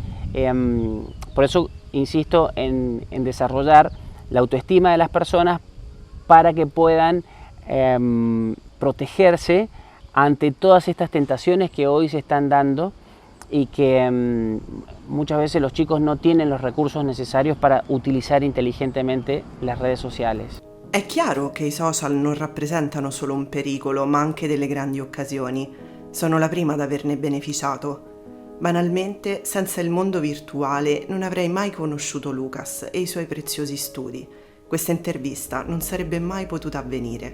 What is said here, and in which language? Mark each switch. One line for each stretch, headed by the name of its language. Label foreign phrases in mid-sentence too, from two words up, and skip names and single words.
Spanish: Por eso insisto en desarrollar la autoestima de las personas para que puedan protegerse ante todas estas tentaciones que hoy se están dando y que muchas veces los chicos no tienen los recursos necesarios para utilizar inteligentemente las redes sociales.
Italian: È chiaro che i social non rappresentano solo un pericolo, ma anche delle grandi occasioni. Sono la prima ad averne beneficiato. Banalmente, senza il mondo virtuale non avrei mai conosciuto Lucas e i suoi preziosi studi. Questa intervista non sarebbe mai potuta avvenire.